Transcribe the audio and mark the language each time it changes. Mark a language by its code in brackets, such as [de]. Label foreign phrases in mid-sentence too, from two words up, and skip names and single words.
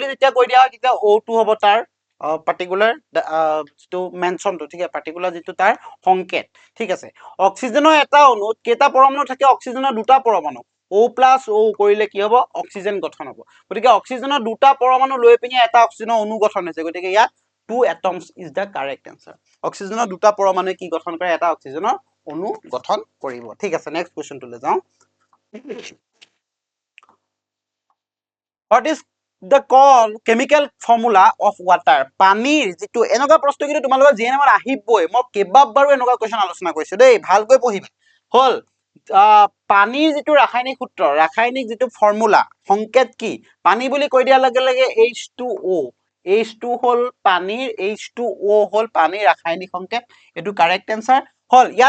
[as] যেতিয়া কৈ দিয়া হয় তেতিয়া O2 হ'ব তাৰ পাৰ্টিকুলাৰ যিটো মেনশ্যনটো ঠিক আছে পাৰ্টিকুলাৰ যিটো তাৰ সংকেত ঠিক আছে অক্সিজেনৰ এটা অণুত কেইটা পৰমাণু থাকে অক্সিজেনৰ দুটা পৰমাণু O প্লাছ O কৰিলে কি হ'ব অক্সিজেন গঠন হ'ব গতিকে অক্সিজেনৰ দুটা পৰমাণু লৈ পিনি এটা অক্সিজেনৰ অণু গঠন হৈছে গতিকে ইয়াত [en] 2 atoms is the correct answer [as] অক্সিজেনৰ দুটা পৰমাণুৱে কি গঠন কৰে এটা অক্সিজেনৰ অণু গঠন কৰিব ঠিক আছে নেক্সট কোৱেশ্চনটোলৈ যাওঁ [en] What is the chemical formula of water [as] পানীৰ যেটো এনেকুৱা প্ৰশ্ন কিন্তু তোমালোকৰ জিএনএমত আহিবই মই কেইবাবাৰো এনেকুৱা কোৱেশ্চন আলোচনা কৰিছো দেই ভালকৈ পঢ়িবা হল পানীৰ যেটো ৰাসায়নিক সূত্ৰ ৰাসায়নিক যেটো ফৰ্মুলা সংকেত কি পানী বুলি কৈ দিয়া লগে লগে H2O H2 হল পানীৰ H2O হল পানীৰ ৰাসায়নিক সংকেত এটো [en] correct answer [as] হল ইয়াত